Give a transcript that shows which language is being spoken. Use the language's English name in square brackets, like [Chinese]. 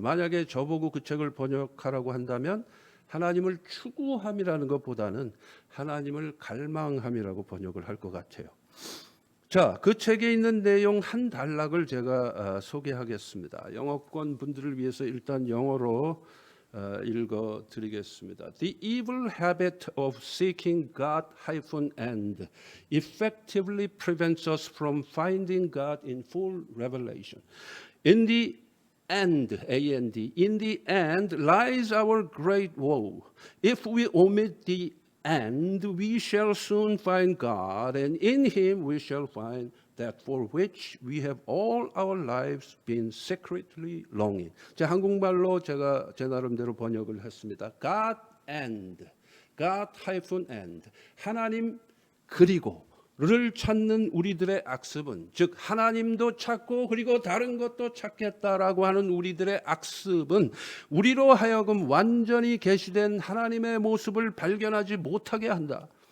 [Korean] 만약에 저보고 그 책을 번역하라고 한다면 하나님을 추구함이라는 것보다는 하나님을 갈망함이라고 번역을 할 것 같아요. 자, 그 책에 있는 내용 한 단락을 제가 소개하겠습니다. 영어권 분들을 위해서 일단 영어로 읽어드리겠습니다. [English] The evil habit of seeking God-and effectively prevents us from finding God in full revelation. In the end, A-N-D, in the end lies our great woe. If we omit the end, we shall soon find God, and in Him we shall find that for which we have all our lives been secretly longing. [Korean] 제 한국말로 제가 제 나름대로 번역을 했습니다. God and, God-and, 하나님 그리고를 찾는 우리들의 악습은, 즉 하나님도 찾고 그리고 다른 것도 찾겠다라고 하는 우리들의 악습은 우리로 하여금 완전히 계시된 하나님의 모습을 발견하지 못하게 한다.